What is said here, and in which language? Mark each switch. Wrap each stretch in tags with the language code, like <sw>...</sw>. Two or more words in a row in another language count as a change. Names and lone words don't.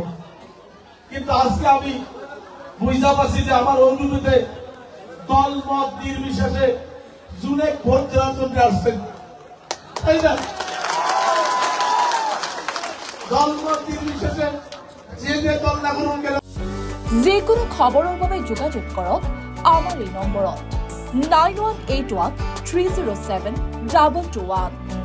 <bn>কিন্তু আজকে আমি বুঝতে পারছি যে আমার অনুভূতিতে দল মত নির্বিশেষে জুনে ভোট দেওয়ার জন্য আসছেন, তাই না? দল মত নির্বিশেষে যে দল না করুন কেন,</bn> <as>যিকোনো খবৰৰ বাবে যোগাযোগ কৰক আমাৰ এই নম্বৰত 9181 307 2221।</as>